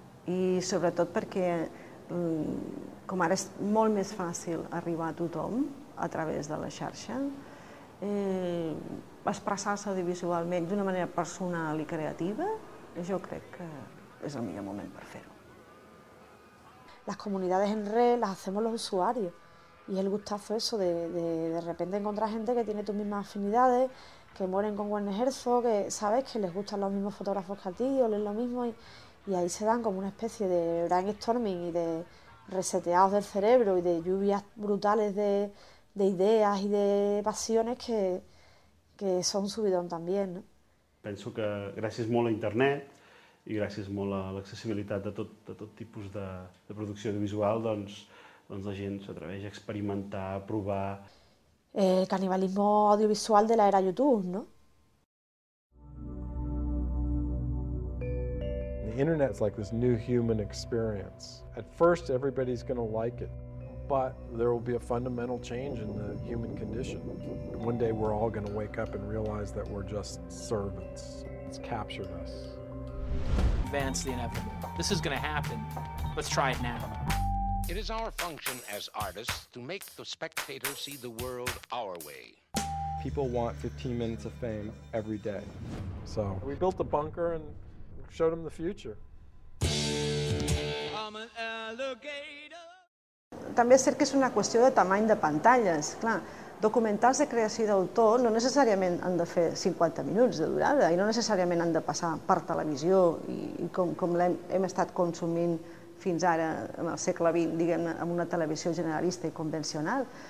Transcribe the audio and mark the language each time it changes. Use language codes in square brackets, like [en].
[ca] I sobretot perquè com ara és molt més fàcil arribar a tothom a través de la xarxa, expressar-se audiovisualment d'una manera personal i creativa, jo crec que es el millor moment per fer-ho. [es] Las comunidades en red las hacemos los usuarios y es el gustazo eso de repente encontrar gente que tiene tus mismas afinidades, que mueren con Werner Herzog, que sabes que les gustan los mismos fotógrafos que a ti o leen lo mismo y ahí se dan como una especie de brainstorming y de reseteados del cerebro y de lluvias brutales de ideas y de pasiones que són un subidón també, no? [ca] Penso que gràcies molt a internet i gràcies molt a l'accessibilitat de tot tipus de producció audiovisual, doncs la gent s'atreveix a experimentar, a provar. [es] Canibalismo audiovisual de la era YouTube, ¿no? [en] The internet is like this new human experience. At first, everybody's going to like it, but there will be a fundamental change in the human condition. One day, we're all going to wake up and realize that we're just servants. It's captured us. Advance the inevitable. This is going to happen. Let's try it now. It is our function as artists to make the spectator see the world our way. People want 15 minutes of fame every day. So we built a bunker and showed them the future. [ca] També és cert que és una qüestió de tamany de pantalles. Clar, documentals de creació d'autor no necessàriament han de fer 50 minuts de durada i no necessàriament han de passar per televisió i com hem estat consumint fins ara, en el segle XX, diguem-ne, amb una televisió generalista i convencional.